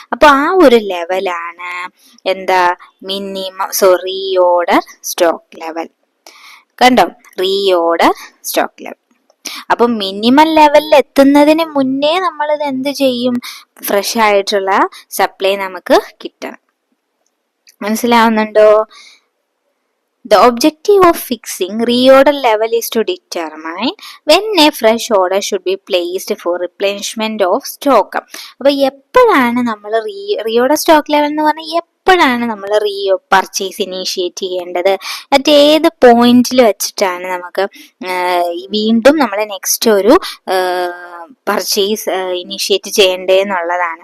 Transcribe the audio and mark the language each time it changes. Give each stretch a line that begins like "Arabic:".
Malayalam: അപ്പൊ ആ ഒരു ലെവലാണ് എന്താ? Reorder stock level. കണ്ടോ? Reorder stock level. അപ്പൊ മിനിമം ലെവലിൽ എത്തുന്നതിന് മുന്നേ നമ്മൾ ഇത് എന്ത് ചെയ്യും? ഫ്രഷ് ആയിട്ടുള്ള സപ്ലൈ നമുക്ക് കിട്ടണം. മനസ്സിലാവുന്നുണ്ടോ?
English: The objective of fixing reorder level is to determine when a fresh order should be placed for replenishment of stock.
Malayalam: അപ്പൊ എപ്പോഴാണ് നമ്മൾ റീഓർഡർ സ്റ്റോക്ക് ലെവൽ എന്ന് പറഞ്ഞാൽ എപ്പോഴാണ് നമ്മൾ പർച്ചേസ് ഇനീഷ്യേറ്റ് ചെയ്യേണ്ടത്? ഏത് പോയിന്റിൽ വെച്ചിട്ടാണ് നമുക്ക് വീണ്ടും നമ്മൾ നെക്സ്റ്റ് ഒരു പർച്ചേസ് ഇനീഷ്യേറ്റ് ചെയ്യേണ്ടതെന്നുള്ളതാണ്.